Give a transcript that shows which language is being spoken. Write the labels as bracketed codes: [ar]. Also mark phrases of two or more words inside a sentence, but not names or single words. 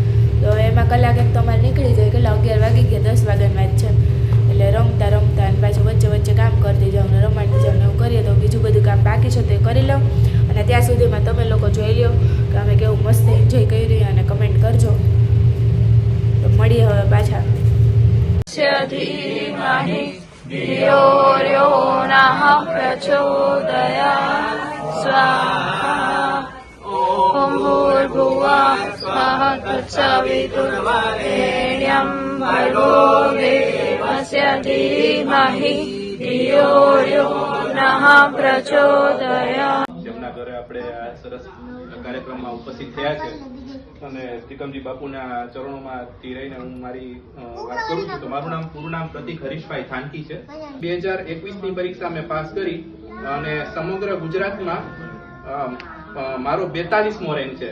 [gu] તો એમાં કલાક એક તો અમારે નીકળી જાય, કેટલા 11 વાગી ગયા, 10 વાગ્યાની વાત છે. એટલે રમતા અને પાછું વચ્ચે કામ કરતી જાઉં ને રમાડતી જાઉં ને એવું કરીએ. તો બીજું બધું કામ બાકી છે તો એ કરી લઉં, અને ત્યાં સુધીમાં તમે લોકો જોઈ લો કે અમે કેવું મસ્ત એન્જોય કરી, અને કમેન્ટ કરજો. તો મળીએ હવે પાછા. [sa] ॐ भूर्भुवः स्वः तत्सवितुर्वरेण्यं भर्गो देवस्य धीमहि धियो यो नः प्रचोदयात्. [gu] જેમના ઘરે આપણે આ સરસ કાર્યક્રમમાં ઉપસ્થિત થયા છે, અને ત્રિકમજી બાપુના ચરણોમાંથી રહીને હું મારી વાત કરું છું. તો મારું પૂરું નામ પ્રતિક હરીશભાઈ થાનકી છે. 2021ની પરીક્ષા મેં પાસ કરી, અને સમગ્ર ગુજરાતમાં મારો 42મો રેન્ક છે.